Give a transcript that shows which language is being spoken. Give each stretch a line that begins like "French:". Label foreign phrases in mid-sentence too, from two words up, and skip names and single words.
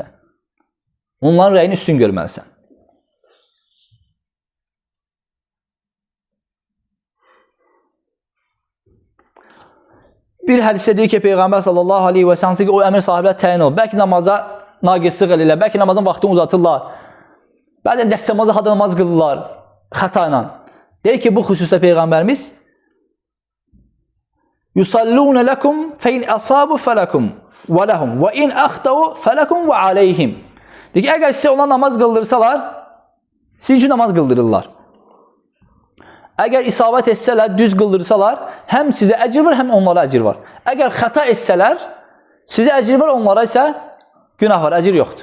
Azerbaijani: Onların rəyini üstün görməlisən. Bir hədisdə deyir ki, Peyğəmbər
Arabic: صلى الله عليه وسلم
Azerbaijani: ki, o əmir sahiblər təyin olur. Bəlkə namaza naqislik eləyirlər, bəlkə namazın vaxtını uzatırlar. Bəzən dəstəmazda hadə namaz qılırlar xəta ilə. Deyir ki, bu xüsusda Peyğəmbərimiz
Arabic: يصلون لكم فإن أصابوا فلكم ولهم وإن أخطأوا فلكم وعليهم.
Azerbaijani: Deyir ki, əgər sizə ona namaz qıldırsalar, sizin üçün namaz qıldırırlar. Əgər isabət etsələr, düz qıldırsalar, həm sizə əcr var, həm onlara əcr var. Əgər xəta etsələr, sizə əcr var, onlara isə günah var, əcr yoxdur.